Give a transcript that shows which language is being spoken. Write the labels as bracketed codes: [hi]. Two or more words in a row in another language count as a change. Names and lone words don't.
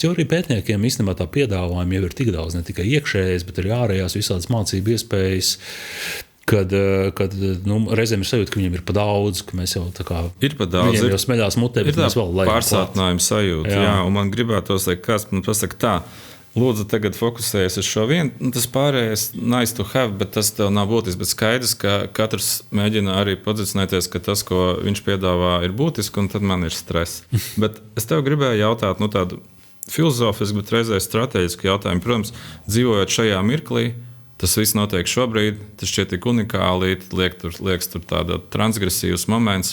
[lv] Jo arī pētniekiem īstenībā tā piedāvājuma jau ir tik daudz, ne tikai iekšējais, bet arī ārējās visādas mācību iespējas, kad reizēm ir sajūta, ka viņiem ir pa daudz, ka mēs jau tā kā viņiem jau smeļās mutē, bet mēs vēl lejam pārsātinājuma sajūta, jā, un man gribētos, lai kāds man pasaka tā, lūdzu, tagad fokusējies uz šo vienu. Tas pārējais [en] nice to have, [lv] bet tas tev nav būtisks. Bet skaidrs, ka katrs mēģina arī pozicionēties, ka tas, ko viņš piedāvā, ir būtiski, un tad man ir stress. Bet es tev gribēju jautāt tādu filozofisku, bet reizē strateģisku jautājumu. Protams, dzīvojot šajā mirklī, tas viss notiek šobrīd, tas šķiet tik unikāli, liekas tur tāda transgresīvs moments.